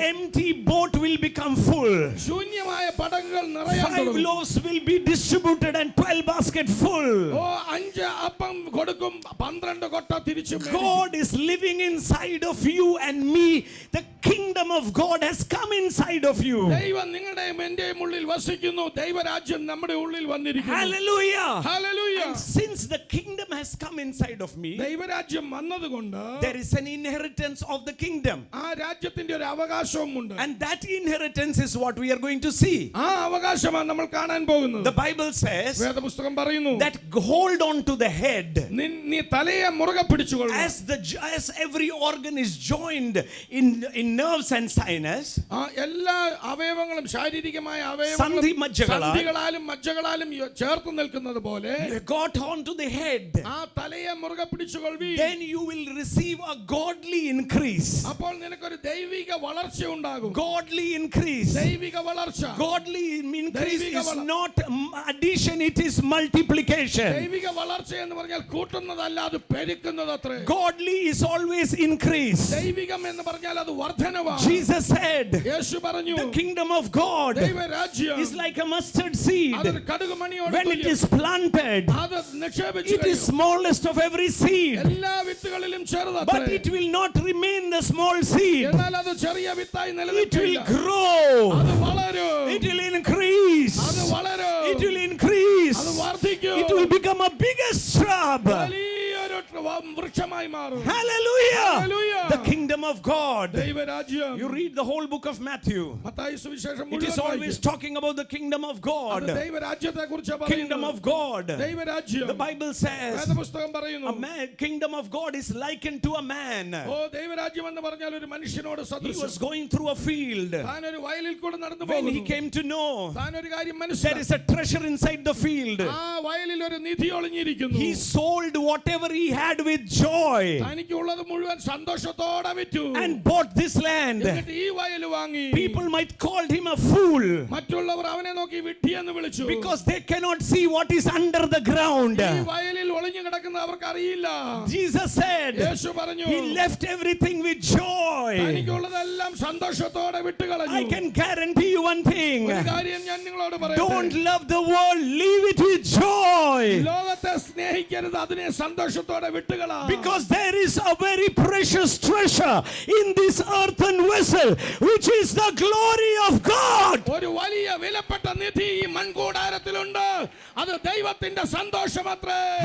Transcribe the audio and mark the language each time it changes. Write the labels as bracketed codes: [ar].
[en] empty boat will become full. [ml] ശൂന്യമായ പടകുകൾ നിറയാൻ [en] 5 [ml] തുടങ്ങും. [en] loaves will be distributed and 12 basket full. [ml] ഓ 5 അപ്പം കൊടുക്കും, 12 കൊട്ട തിരിച്ചു. [en] God is living inside of you and me. The kingdom of God has come inside of you. [ml] ദൈവം നിങ്ങളുടെയും എന്റെയും ഉള്ളിൽ വസിക്കുന്നു. ദൈവരാജ്യം നമ്മുടെ ഉള്ളിൽ വന്നിരിക്കുന്നു. [en] Hallelujah. Hallelujah. And since the kingdom has come inside of me, [ml] ദൈവരാജ്യം വന്നതുകൊണ്ട് [en] there is an inheritance of the kingdom. [ml] ആ രാജ്യത്തിന്റെ ഒരു അവകാശവും ഉണ്ട്. [en] And that inheritance is what we are going to see. [ml] ആ അവകാശമാണ് നമ്മൾ കാണാൻ പോകുന്നത്. [en] The Bible says [ml] വേദപുസ്തകം പറയുന്നു, [en] that hold on to the head. [ml] നീ തലയെ മുറുകെ പിടിച്ചുകൊള്ളുക. [en] As every organ is joined in nerves and sinus, [ml] എല്ലാ അവയവങ്ങളും ശാരീരികമായ അവയവങ്ങളും സന്ധികളാലും മജ്ജകളാലും ചേർത്ത് നിൽക്കുന്നത് പോലെ [en] got on to the head, [ml] ആ തലയെ മുറുകെ പിടിച്ചുകൊള്ളുവീ. [en] then you will receive a godly increase. [ml] അപ്പോൾ നിനക്കൊരു ദൈവിക വളർച്ച ഉണ്ടാകും. [en] Godly increase. [ml] ദൈവിക വളർച്ച. [en] Godly increase is not addition, it is multiplication. [ml] ദൈവിക വളർച്ച എന്ന് പറഞ്ഞാൽ കൂട്ടുന്നതല്ല, അത് പെരുക്കുന്നത് അത്രേ. [en] Godly is always increase. [ml] ദൈവികം എന്ന് പറഞ്ഞാൽ അത് വർധനവാണ്. [en] Jesus said, [ml] യേശു പറഞ്ഞു, [en] the kingdom of God [ml] ദൈവരാജ്യം [en] is like a mustard seed. [ml] അതൊരു കടുകുമണിയോട് [en] When it is planted, [ml] അത് നിക്ഷേപിച്ചു [en] it is smallest of every seed, [ml] എല്ലാ വിത്തുകളിലും [en] but [ml] ചെറുതത്രേ. [en] it will not remain the small seed. [ml] എന്നാൽ അത് ചെറിയ വിത്തായി [en] It will [ml] നിലനിൽക്കില്ല. [en] grow. [ml] അത് വളരും. [en] It will increase. [ml] അത് വളരും. [en] It will increase. [ml] അത് വർദ്ധിക്കും. [en] It will become a bigger shrub. [ml] വലിയൊരു വൃക്ഷമായി മാറും. [en] Hallelujah. Hallelujah. The kingdom of God. [ml] ദൈവരാജ്യം. [en] You read the whole book of Matthew. [ml] Mathai സുവിശേഷം [en] It is [ml] മുഴുവൻ [en] always [ml] വായിക്കും. [en] talking about the kingdom of God. [ml] അത് ദൈവരാജ്യത്തെക്കുറിച്ചാണ് [en] Kingdom [ml] പറയുന്നത്. [en] of God. [ml] ദൈവരാജ്യം. [en] The Bible says [ml] വേദപുസ്തകം പറയുന്നു, [en] kingdom of God is likened to a man. [ml] ഓ ദൈവരാജ്യം എന്ന് പറഞ്ഞാൽ ഒരു മനുഷ്യനോട് [en] He [ml] സദൃശം. [en] was going through a field. [ml] താൻ ഒരു വയലിൽ കൂടെ നടന്നു [en] When he [ml] പോകുന്നു. [en] came to know [ml] താൻ ഒരു കാര്യം [en] there [ml] മനസ്സിലാക്കി. [en] is a treasure inside the field, [ml] ആ വയലിൽ ഒരു നിധി ഒളിഞ്ഞിരിക്കുന്നു. [en] he sold whatever he had with joy [ml] തനിക്കുള്ളത് മുഴുവൻ സന്തോഷത്തോടെ വിറ്റു. [en] and bought this land. [ml] എന്നിട്ട് ഈ വയൽ വാങ്ങി. [en] People might call him a fool [ml] മറ്റുള്ളവർ അവനെ നോക്കി വിഡ്ഢിയെന്ന് വിളിച്ചു. [en] because they cannot see what is under the ground. [ml] ഈ വയലിൽ ഒളിഞ്ഞു കിടക്കുന്ന അവർക്ക് അറിയില്ല. [en] Jesus said [ml] യേശു പറഞ്ഞു, [en] he left everything with joy. [ml] തനിക്കുള്ളതെല്ലാം സന്തോഷത്തോടെ വിട്ടുകളഞ്ഞു. [en] I can guarantee you one thing. [ml] ഒരു കാര്യം ഞാൻ നിങ്ങളോട് [en] Don't [ml] പറയട്ടെ. [en] love the world, leave it with joy. [ml] ലോകത്തെ സ്നേഹിക്കരുത്, അതിനെ സന്തോഷത്തോടെ വിട്ടുകളാ. [en] Because there is a very precious treasure in this earthen vessel, which is the glory of God. [ml] ഒരു വലിയ വിലപ്പെട്ട നിധി ഈ മൺകൂടാരത്തിലുണ്ട്. അത് ദൈവത്തിന്റെ സന്തോഷമത്രേ.